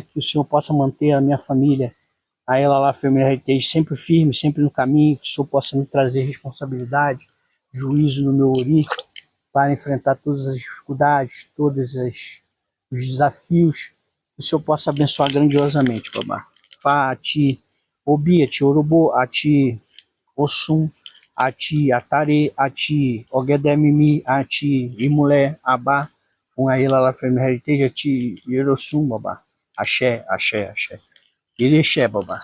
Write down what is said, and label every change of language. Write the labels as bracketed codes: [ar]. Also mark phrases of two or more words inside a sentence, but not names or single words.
[pt] Que o Senhor possa manter a minha família, a ela lá, Family Heritage, sempre firme, sempre no caminho, que o Senhor possa me trazer responsabilidade, juízo no meu ori, para enfrentar todas as dificuldades, os desafios, que o Senhor possa abençoar grandiosamente, babá. [yo] Fá, Ati, Obi, Ati, Orobô, Ati, Ossum, Ati, Atare, Ati, Ogedemimi, Ati, Imulé, Abá, Fungaíla, La Family Heritage, Ati, Yerossum, babá. Axé, axé, axé. Irexé, babá.